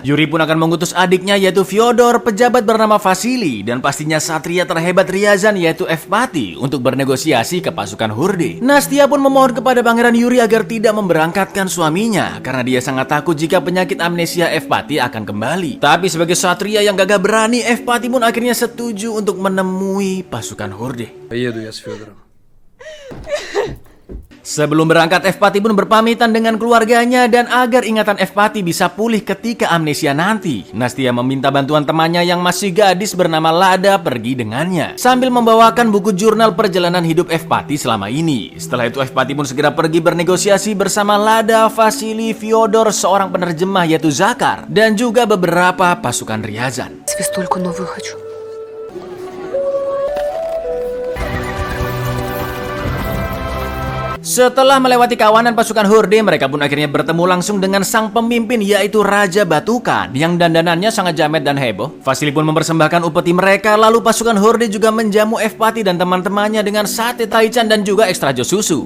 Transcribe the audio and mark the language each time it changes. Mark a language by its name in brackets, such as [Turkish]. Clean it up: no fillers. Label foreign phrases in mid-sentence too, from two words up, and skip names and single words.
[Indonesian] Yuri pun akan mengutus adiknya yaitu Fyodor, pejabat bernama Vasily, dan pastinya satria terhebat Ryazan yaitu Evpati untuk bernegosiasi ke pasukan Horde. Nastia pun memohon kepada Pangeran Yuri agar tidak memberangkatkan suaminya karena dia sangat takut jika penyakit amnesia Evpati akan kembali. Tapi sebagai satria yang gagah berani, Evpati pun akhirnya setuju untuk menemui pasukan Horde. [Russian] Поеду я с Федором. [Indonesian] Sebelum berangkat, Evpati pun berpamitan dengan keluarganya dan agar ingatan Evpati bisa pulih ketika amnesia nanti, Nastia meminta bantuan temannya yang masih gadis bernama Lada pergi dengannya, sambil membawakan buku jurnal perjalanan hidup Evpati selama ini. Setelah itu Evpati pun segera pergi bernegosiasi bersama Lada, Vasily, Fyodor, seorang penerjemah yaitu Zakar, dan juga beberapa pasukan Ryazan. [Russian] Свистульку новую хочу. [Indonesian] Setelah melewati kawanan pasukan Horde, mereka pun akhirnya bertemu langsung dengan sang pemimpin yaitu Raja Batukan yang dandanannya sangat jamet dan heboh. Vasily pun mempersembahkan upeti mereka, lalu pasukan Horde juga menjamu Evpati dan teman-temannya dengan sate taichan dan juga ekstra jos susu.